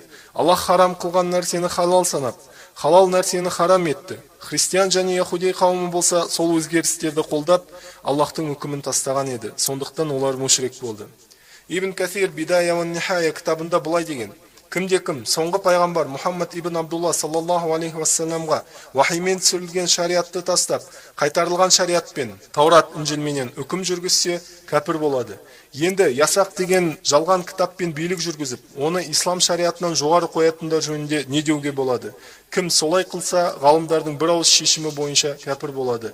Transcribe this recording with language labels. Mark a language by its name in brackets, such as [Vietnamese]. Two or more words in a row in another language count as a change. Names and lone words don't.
[Kazakh] Аллах харам қылған нәрсені халал санап, халал нәрсені харам етті. Христиан және яхудей қауымы болса, сол өзгерістерді қолдап, Аллахтың үкімін тастаған еді. Сондықтан олар мушрик болды. Ибн Касир Бидая ва Нихая кітабында былай деген: кімде-кім соңғы пайғамбар Мұхаммад ибн Абдулла [Arabic] صلى الله عليه وسلم-ға [Kazakh] вахимен түсірілген шариатты тастап, қайтарылған шариатпен, Таурат, Инжилменен үкім жүргізсе, кәпір болады. Енді ясақ деген жалған кітаппен билік жүргізіп, оны ислам шариатынан жоғары қоятындар жөнінде не деуге болады? Кім солай қылса, ғалымдардың бір ауыз шешімі бойынша кәпір болады.